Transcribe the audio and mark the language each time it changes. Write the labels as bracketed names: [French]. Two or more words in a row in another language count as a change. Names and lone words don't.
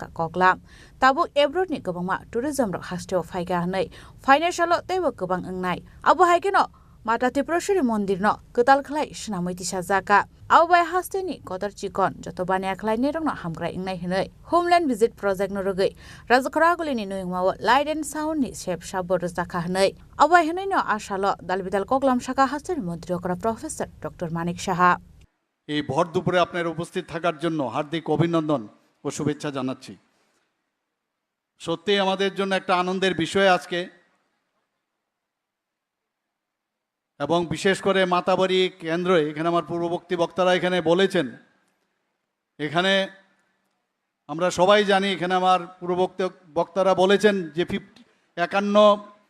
[Kok Borok] कगलाम ताबो एब्रोडनि गोबांमा टुरिज्म र हास्टेव फाइगा हनै फाइनान्शियल दैबो गोबां नाय अब हाइकेनो माता त्रिपुरेश्वरी मंदिर न कताल खलाय सुनामैति साजाका आवबाय हास्टेनि कदर चिकन जतो बानिया खलाय नेरंग हामग्रा इंनाय हनै [English] homeland visit project [Kok Borok] न रगै राजखरागुलिनि नयमाव [English] light and sound [Kok Borok] नि सेफ साबर जाका हनै अबाय हनै न आशाल दालबिदाल कगलाम शाखा हास्टेनि मन्त्री अकरा [English] professor doctor [Kok Borok] मानिक साहा [Bangla] এই ভর দুপুরে আপনারা উপস্থিত থাকার জন্য হার্দিক অভিনন্দন ও শুভেচ্ছা জানাচ্ছি সত্যি আমাদের জন্য একটা আনন্দের বিষয় আজকে এবং বিশেষ করে মাতাবাড়ি কেন্দ্রে এখানে আমার পূর্ববর্তী বক্তারা এখানে বলেছেন এখানে আমরা সবাই জানি এখানে আমার পূর্ববর্তী বক্তারা বলেছেন যে 51